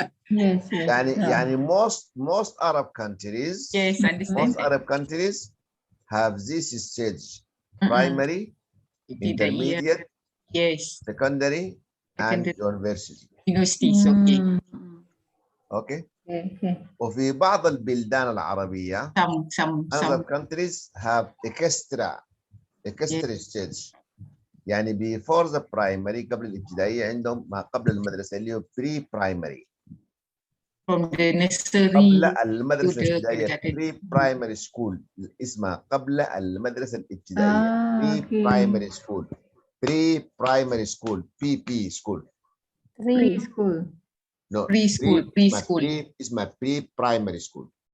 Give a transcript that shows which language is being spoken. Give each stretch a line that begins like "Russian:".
English: Yes. Yani most Arab countries, understand. Most Arab countries have this stage: primary, intermediate, secondary, and university. Universities, okay. Okay. Okay.
Arabic: وفي بعض البلدان العربية
English: other some. countries have extra stage.
Arabic: يعني
English: before the primary
Arabic: قبل الابتدائية عندهم ما قبل المدرسة اللي هو pre primary.
English: From the nursery
Arabic: قبل المدرسة
English: to the
Arabic: الابتدائية
English: pre primary school
Arabic: اسمها قبل المدرسة الابتدائية
English: pre primary school. pre primary school PP school. Preschool. No, preschool.
Arabic: اسمها
English: pre primary school.